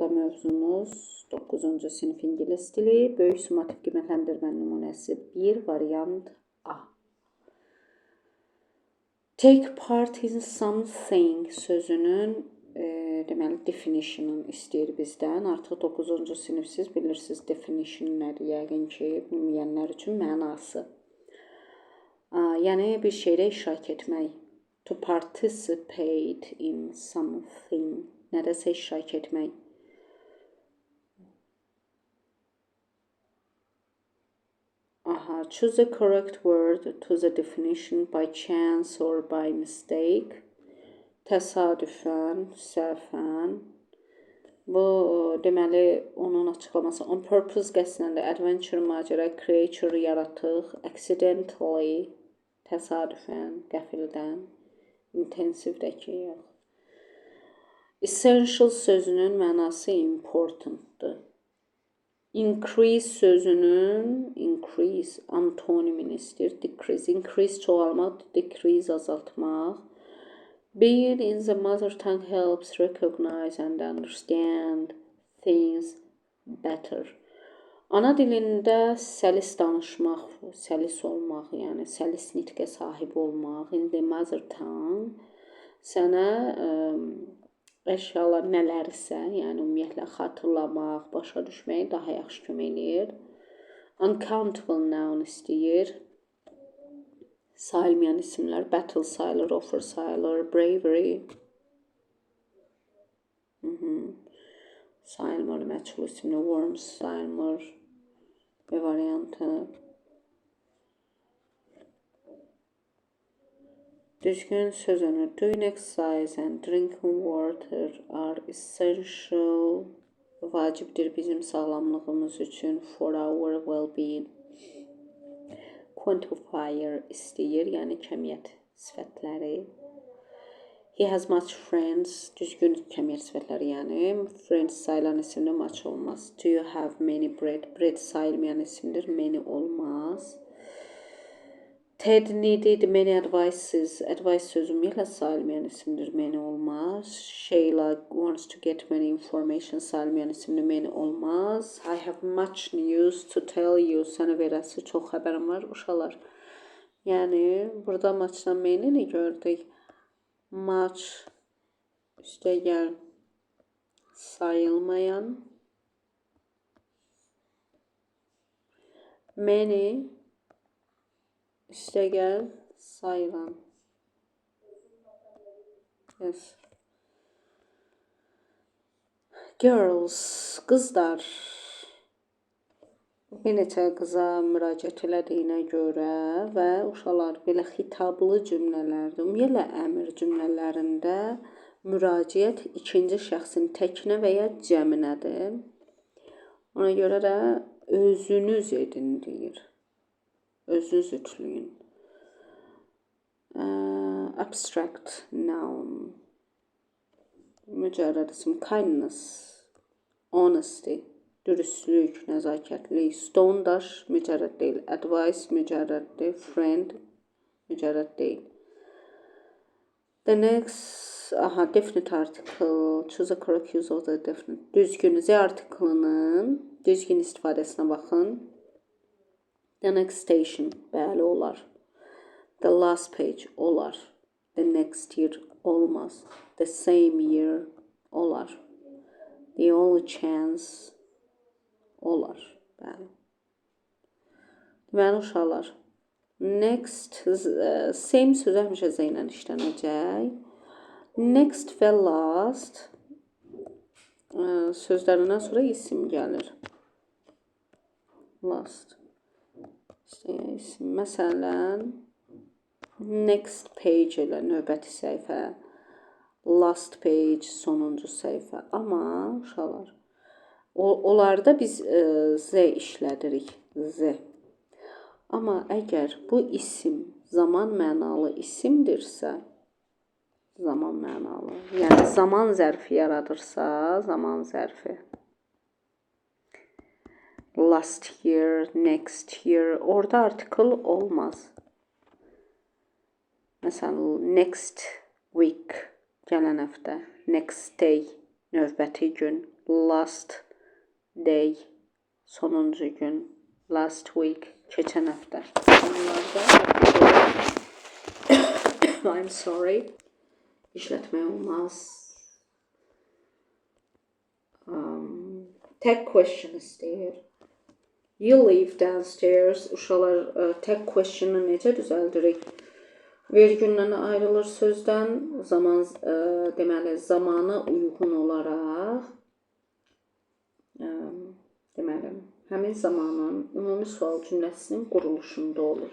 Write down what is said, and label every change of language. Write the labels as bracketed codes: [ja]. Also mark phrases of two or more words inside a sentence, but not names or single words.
[az] mövzumuz 9-cu sinif ingilis dili, böyük summativ qiymətləndirmə nümunəsi 1, variant A. [en] Take part in something [az] sözünün deməli definition'ını istəyir bizdən. Artıq 9-cu sinifsiz bilirsiniz definition nədir? Yəqin ki, bilməyənlər üçün mənası. Yəni bir şeydə iştirak etmək. [en] To participate in something. [az] Nədəsə iştirak etmək. [en] Choose the correct word to the definition by chance or by mistake. [az] Təsadüfən, səhvən. Bu deməli onun açıqlaması. [en] On purpose [az] qəsdən də adventure, macəra, creature, yaratıq, accidentally, təsadüfən, qəfildən, intensivdəki yox. Essential sözünün mənası importantdır. Increase sözünün antonimini istəyir. [en] Decrease, increase [az] çoğalmaq, decrease azaltmaq. [en] Being in the mother tongue helps recognize and understand things better. [az] Ana dilində səlis danışmaq, səlis olmaq, yəni səlis nitqə sahib olmaq. [en] In the mother tongue [az] sənə əşyalar nələrsə, yəni ümumiyyətlə xatırlamaq, başa düşməyə daha yaxşı kömək eləyir. [en] Uncountable noun [az] istəyir. Sayılmayan isimlər, battle sayılır, offer sayılır, bravery. Sayılmır, məchul isimli, worms sayılmır. Bir variantı. Düzgün sözünü, [en] doing exercise and drinking water are essential. [az] Vacibdir bizim sağlamlığımız üçün, [en] for our well-being. [az] Quantifier istəyir, yəni kəmiyyət sifətləri. [en] He has much friends, [az] düzgün kəmiyyət sifətləri, yəni friends sayılan isimdə much olmaz. [en] Do you have many bread? [az] Bread sayılmayan isimdir, many olmaz. [en] Ted needed many advices. [az] Advice sözü ümumiyyətlə sayılmayan isimdir, many olmaz. [en] Sheila wants to get many information [az] sayılmayan isimdir, many olmaz. [en] I have much news to tell you. [az] Sənə verəsi çox xəbərim var, uşaqlar. Yəni, burada muchdan many-ni gördük. Much üstəgəl sayılmayan. Many üstəgəl sayılan. [en] Yes. Girls, [az] qızlar. Bir neçə qıza müraciət elədiyinə görə və uşaqlar belə xitablı cümlələrdə, ümumiyyətlə əmr cümlələrində müraciət ikinci şəxsin təkinə və ya cəminədir. Ona görə də özünüz edin deyir. Özünüz ütləyin. Abstract noun. Mücərrəd isim. Kindness. Honesty. Dürüstlük, nəzakətlik. Stone, daş, mücərrəd deyil. Advice, mücərrəddir. Friend, mücərrəd deyil. [en] The next, definite article. Choose the correct use of the definite. [az] Düzgün, Z artiklının düzgün istifadəsinə baxın. [en] The next station, [az] bəli olar. [en] The last page, olar. The next year, olmaz. The same year, olar. The only chance, [az] olar. Bəli. Deməli, uşaqlar. [en] Next, same [az] sözü həmişə Z ilə işlənəcək. Next və last sözlərindən sonra isim gəlir. Last. İsim. Məsələn, [en] next page [az] ilə növbəti səhifə, [en] last page [az] sonuncu səhifə. Amma uşaqlar, onlarda biz Z işlədirik. Z. Amma əgər bu isim zaman mənalı isimdirsə, zaman mənalı, yəni zaman zərfi yaradırsa, zaman zərfi. [en] Last year, next year, [az] orada article olmaz. Məsələn, [en] next week, [az] gələn həftə. [en] Next day, [az] növbəti gün. [en] last day, [az] sonuncu gün, [en] last week, [az] keçən həftə. [en] Bunlarda I'm sorry, [az] işlətmək olmaz. [en] Tag question istəyir. You live downstairs. [az] Uşaqlar [en] tag question'ı [az] necə düzəldirik? Vergüllə ayrılır sözdən, deməli, zamana uyğun olaraq, deməli, həmin zamanın ümumi sual cümləsinin quruluşunda olur.